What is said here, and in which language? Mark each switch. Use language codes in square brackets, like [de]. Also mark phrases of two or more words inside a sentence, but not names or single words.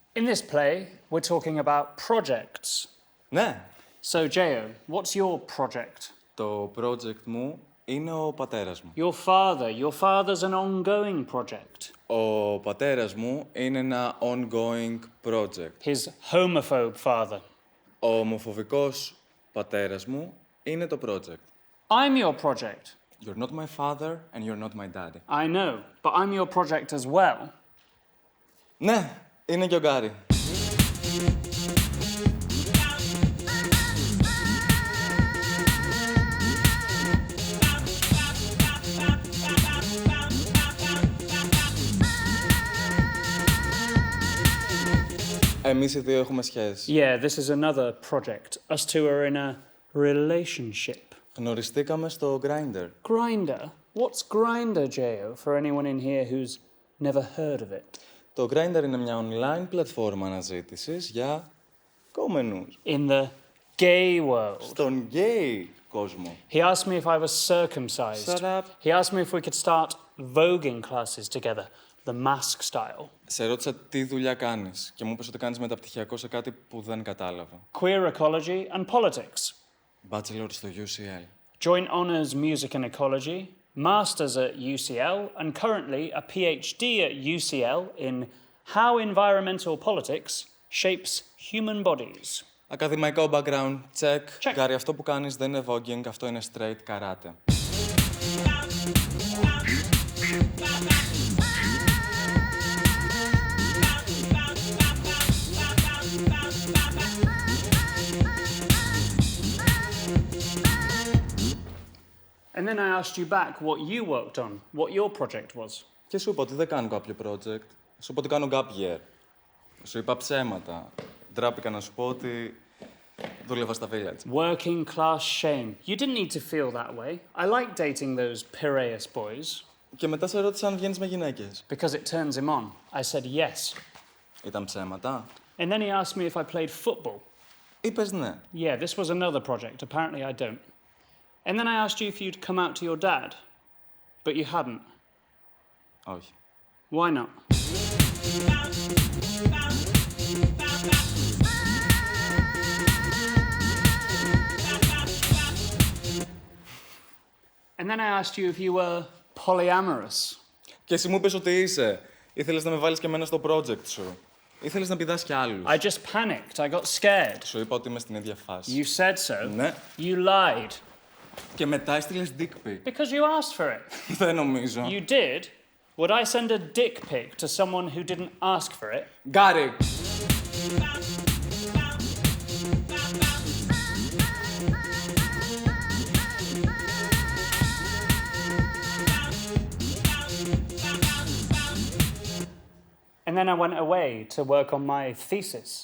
[en] this play, we're talking about projects. [el] Ναι, [en] So, Jeo, what's your project? [el] το project μου είναι ο πατέρας μου. [en] Your father's an ongoing project. [el] Ο πατέρας μου είναι ένα [en] ongoing project. His homophobe father. [el] Ο ομοφοβικός πατέρας μου είναι το project. [en] I'm your project. You're not my father and you're not my daddy. I know, but I'm your project as well. [el] Ναι, είναι και ο Γκάρι. Εμείς οι δύο έχουμε σχέση. [en] Yeah, this is another project. Us two are in a relationship. [el] Γνωριστήκαμε στο Grindr. Grindr? [en] What's Grindr, Jeo, for anyone in here who's never heard of it? [el] Το Grindr είναι μια online πλατφόρμα αναζήτησης για κόμενους. [en] In the gay world. [el] Στον gay κόσμο. [en] He asked me if I was circumcised. Shut up. He asked me if we could start voguing classes together, the mask style. [el] Σε ρώτησα τι δουλειά κάνεις και μου είπες ότι κάνεις μεταπτυχιακό σε κάτι που δεν κατάλαβα. [en] Queer ecology and politics. [el] Bachelor στο UCL. [en] Joint honours music and ecology, masters at UCL, and currently a PhD at UCL in how environmental politics shapes human bodies. [el] Ακαδημαϊκό [en] background, check. Check. [el] Γκάρι, αυτό που κάνεις δεν είναι voguing, αυτό είναι [en] straight karate. And then I asked you back what you worked on, what your project was. [el] Και σου είπα ότι δεν κάνω κάποιο project. Σου είπα ότι κάνω [en] gap year. [el] Σου είπα ψέματα. Ντράπηκα να σου πω ότι δούλευα στα village. [en] Working class shame. You didn't need to feel that way. I like dating those Piraeus boys. [el] Και μετά σε ρώτησα αν βγαίνεις με γυναίκες. [en] Because it turns him on. I said yes. [el] Ήταν ψέματα. [en] And then he asked me if I played football. [el] Είπες ναι. [en] Yeah, this was another project. Apparently I don't. And then I asked you if you'd come out to your dad. But you hadn't. [el] Όχι. [en] Why not? And then I asked you if you were polyamorous. [el] Και εσύ μου είπες ότι είσαι. Ήθελες να με βάλεις και εμένα στο project σου. Ήθελες να πηδάς κι άλλους. [en] I just panicked. I got scared. [el] Σου είπα ότι είμαι στην ίδια φάση. [en] You said so. [el] Ναι. [en] You lied. [el] Και μετά έστειλες [en] dick pic. Because you asked for it. [el] Δεν νομίζω. [en] You did? Would I send a dick pic to someone who didn't ask for it? [el] Γκάρι! [en] And then I went away to work on my thesis,